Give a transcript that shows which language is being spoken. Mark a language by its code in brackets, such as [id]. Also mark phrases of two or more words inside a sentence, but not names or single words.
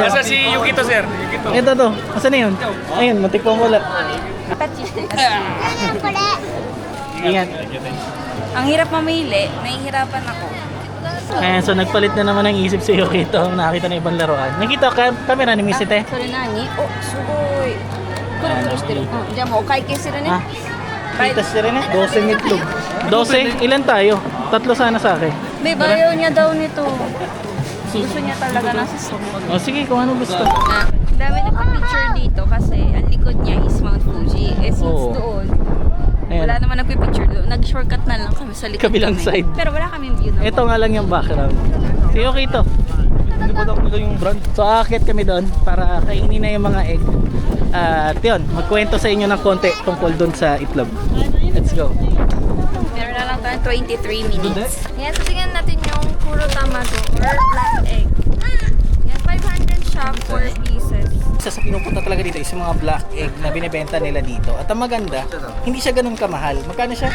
[tl] Asa si Yukito, sir? Yukito. Ito to. Asan na yun? Ayun, matikpong wala. Ingat. Ang hirap mamili, nahihirapan ako. Ayan, so nagpalit na naman ang isip si Yukito. Nakakita na ibang laruan. Nakita ka, camera ni Misite. [ja] それ何お、すごい。くるくるしてる。うん、じゃあもうお会計するね。 [tl] Ah, kita siya rin eh. 12 meatloaf. 12? Ilan tayo? Tatlo sana sa akin. May bayaw niya daw nito. Gusto niya talaga nasa stock. O sige, kung ano gusto. Na, dami nagpa-picture dito kasi ang likod niya is Mount Fuji. Eh since Oo. doon, Ayan. wala naman nagpipicture doon. Nag-shortcut na lang kami sa likod Kabilang kami. side. Pero wala kaming view doon. Ito nga lang yung background. Si Yukito. Hindi ko lang nila yung brand. So aakyat kami doon para kainin na yung mga egg. At yun, magkwento sa inyo ng konti tungkol doon sa itlog. [en] Let's go. [tl] Meron na lang tayong 23 minutes. Yan, so tingnan natin yung puro tamago or [en] black egg. [tl] Yan, 500 siya, 4 pieces. Isa sa pinupunta talaga dito is yung mga [en] black egg [tl] na binibenta nila dito. At ang maganda, hindi siya ganun kamahal. Magkano siya?